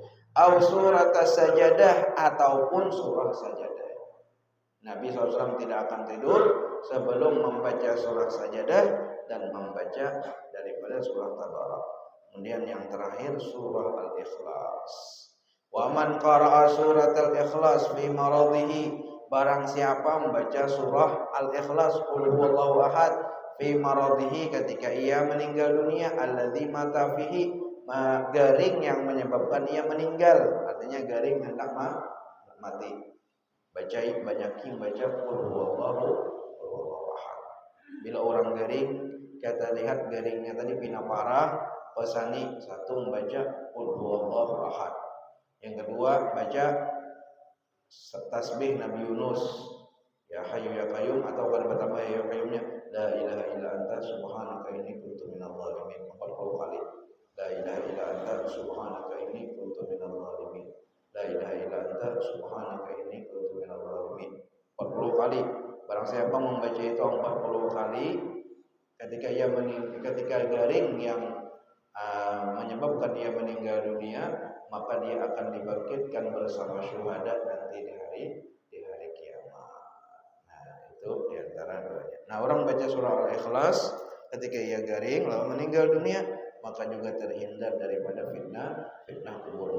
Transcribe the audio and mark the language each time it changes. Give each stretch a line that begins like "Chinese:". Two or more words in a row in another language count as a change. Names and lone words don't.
Indonesian: Au surat sajadah ataupun surah sajadah. Nabi SAW tidak akan tidur sebelum membaca surah sajadah dan membaca daripada surah Tabarak. Kemudian yang terakhir surah Al-Ikhlas.
Arabic: وَمَنْ قَرَأَ سُورَةَ الإِخْلَاصِ فِي مَرَضِهِ,
Indonesian: barang siapa membaca surah Al-Ikhlas
Arabic: قل هو الله أحد في مرضه
Indonesian: ketika ia meninggal dunia,
Arabic: الذي مات فيه,
Indonesian: garing yang menyebabkan ia meninggal, artinya garing hendak mati. Banyakin baca
Arabic: قل هو الله أحد.
Banjar: Bila orang garing, kita lihat garingnya tadi pina parah, pesani satu membaca
Arabic: قل هو الله أحد.
Indonesian: Yang kedua baca tasbih Nabi Yunus,
Arabic: يا حي يا قيوم,
Indonesian: atau kalau bertambah
Arabic: ya qayyumnya لا إله إلا أنت سبحانك إني كنت من الظالمين 40 kali. لا إله إلا أنت سبحانك إني كنت من الظالمين. لا إله إلا أنت سبحانك إني كنت من الظالمين 40 kali.
Indonesian: Barang siapa membaca itu 40 kali ketika garing yang menyebabkan dia meninggal dunia, maka dia akan dibangkitkan bersama syuhada nanti di hari kiamat. Nah, itu diantara doanya. Nah, orang baca surah Al-Ikhlas ketika ia garing lalu meninggal dunia, maka juga terhindar daripada fitnah kubur.